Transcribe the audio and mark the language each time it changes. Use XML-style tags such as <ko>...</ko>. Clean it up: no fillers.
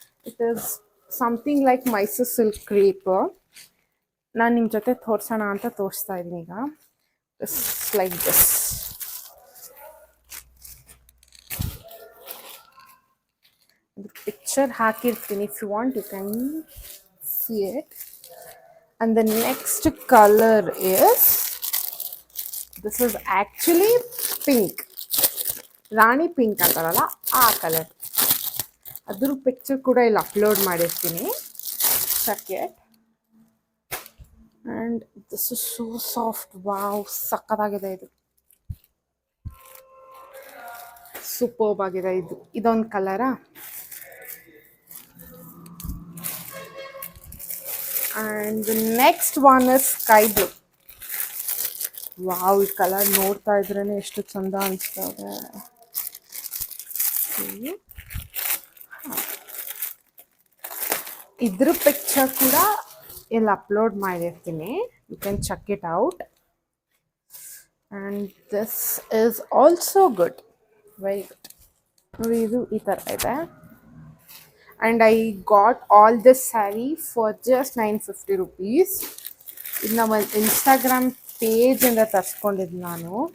<en>It is something like Mysuru silk crepe.</en> <kn>ನಾನು ನಿಮ್ಮ ಜೊತೆ ತೋರಿಸೋಣ ಅಂತ ತೋರಿಸ್ತಾ ಇದ್ದೀನಿ ಈಗ.</kn> <en>Like this.</en> <kn>ಅದ್ರ ಪಿಕ್ಚರ್ ಹಾಕಿರ್ತೀನಿ,</kn> <en>If you want you can see it. And the next color is, this is actually pink.</en> <kn>Rani pink ಅಂತಾರಲ್ಲ ಆ ಕಲರ್. ಅದ್ರ ಪಿಕ್ಚರ್ ಕೂಡ ಇಲ್ಲಿ ಅಪ್ಲೋಡ್ ಮಾಡಿರ್ತೀನಿ,</kn> <en>Check it. And this is so soft. Wow,</en> <kn>ಸಕ್ಕತ್ತಾಗಿದೆ ಇದು, ಸೂಪರ್ಬ್ ಆಗಿದೆ ಇದು. ಇದೊಂದು ಕಲರಾ.</kn> <en>And the next one is sky blue.</en> <kn>Wow, ಈ ಕಲರ್ ನೋಡ್ತಾ ಇದ್ರೇನೆ ಎಷ್ಟು ಚಂದ ಅನಿಸ್ತದೆ. ಇದ್ರ ಪಿಕ್ಚರ್ ಕೂಡ ಇಲ್ಲಿ ಅಪ್ಲೋಡ್ ಮಾಡಿರ್ತೀನಿ,</kn> <en>You can check it out. And this is also good, very good.</en> <kn>ನೋಡಿ, ಇದು ಈ ಥರ ಇದೆ.</kn> <en>And I got all this saree for just 950 rupees.</en> <kn>ಇದು ನಮ್ಮ ಇನ್ಸ್ಟಾಗ್ರಾಮ್ ಪೇಜಿಂದ ತರಿಸ್ಕೊಂಡಿದ್ದು ನಾನು.</kn>